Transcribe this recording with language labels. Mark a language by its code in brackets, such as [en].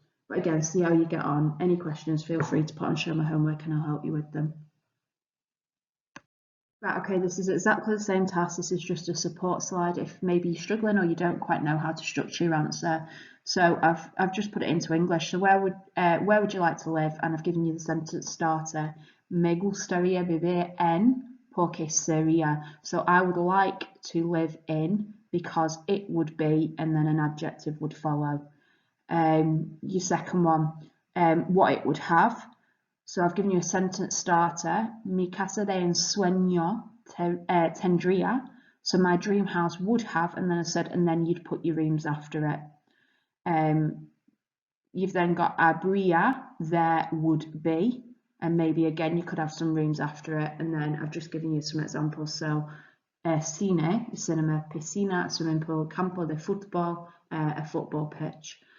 [en] But again, see how you get on. Any questions, feel free to put on show my homework and I'll help you with them. Right, okay, this is exactly the same task. This is just a support slide if maybe you're struggling or you don't quite know how to structure your answer. So I've just put it into English. So where would you like to live? And I've given you the sentence starter. [es] Me gustaría vivir en porque sería. [en] So I would like to live in because it would be, and then an adjective would follow. Your second one, what it would have. So I've given you a sentence starter. [es] Mi casa de ensueño tendría. [en] So my dream house would have, and then I said, and then you'd put your rooms after it. You've then got habría, there would be, and maybe again you could have some rooms after it, and then I've just given you some examples. So cine, cinema, piscina, swimming pool, campo de fútbol, a football pitch.